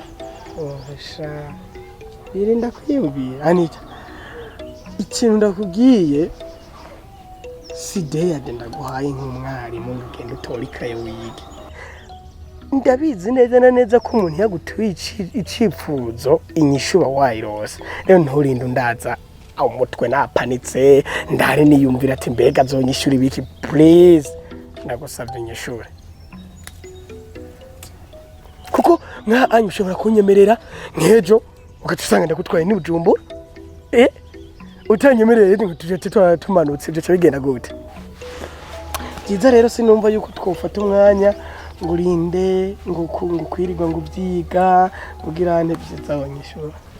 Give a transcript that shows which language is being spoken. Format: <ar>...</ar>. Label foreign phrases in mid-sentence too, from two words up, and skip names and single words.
<rn>Sha birinda kwiyumvira Anita, ikintu ndakubwiye si deyade ndaguhaye nk'umwarimu ugenda utora ikaye wige. Ndabizi neza na neza ko umuntu yagutuye icipfuzo inyishu wayirose. Rero nturinde undaza umutwe napanitse ndare niyumvira ati mbega azonyishura ibiki. Please nagusabye inyishure, kuko nka anyu ushobora kunyemerera nk'ejo ugatusanga ndagutwaye n'Ibujumbura utanyemereye ngo tuje tumanutse byo bigenda gute? Byiza rero sinumva yuko twofata umwanya ngo urinde ngo kwirirwa ngo ubyiga kugira ane byiza abanyeshuri.</rn>